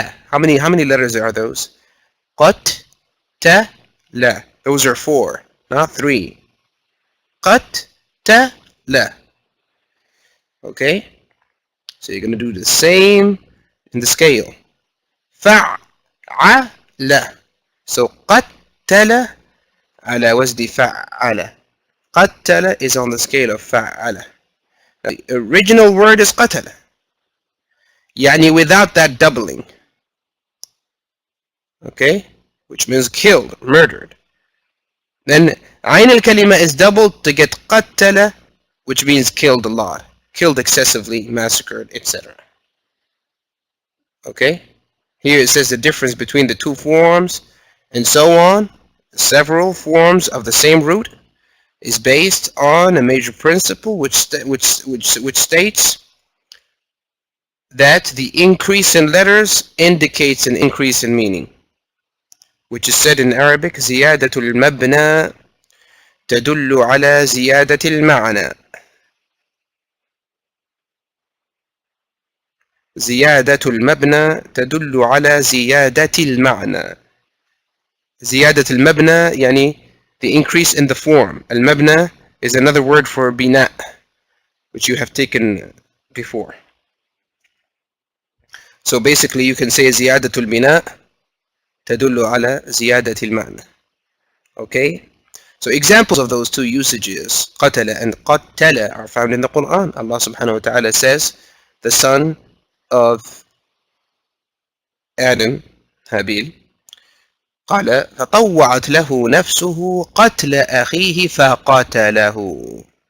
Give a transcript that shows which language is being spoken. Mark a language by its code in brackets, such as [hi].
[en] How many letters are those? قتل. Those are 4, not 3. [ar] قتل. [en] Okay? So you're going to do the same in the scale. [ar] فعل. So قتل على وزن فعل. [en] قتل is on the scale of فعل. The original word is قتل. يعني without that doubling. Okay? Which means killed, murdered. Then عين الكلمة is doubled to get قتل, which means killed a lot. Killed excessively, massacred, etc. Okay? Here it says the difference between the two forms, and so on. Several forms of the same root is based on a major principle which states that the increase in letters indicates an increase in meaning, which is said in Arabic [ar] زيادة المبنى تدل على زيادة المعنى. زيادة المبنى تدل على زيادة المعنى. زيادة المبنى يعني [en] the increase in the form. المبنى is another word for بناء, which you have taken before. So basically you can say [ar] زيادة البناء تدل على زيادة المعنى. [en] Okay? So examples of those two usages, قتل and قتل, are found in the Quran. Allah subhanahu wa ta'ala says, the son of Adam, Habil, [ar] قال فطوعت له نفسه قتل أخيه فقتله.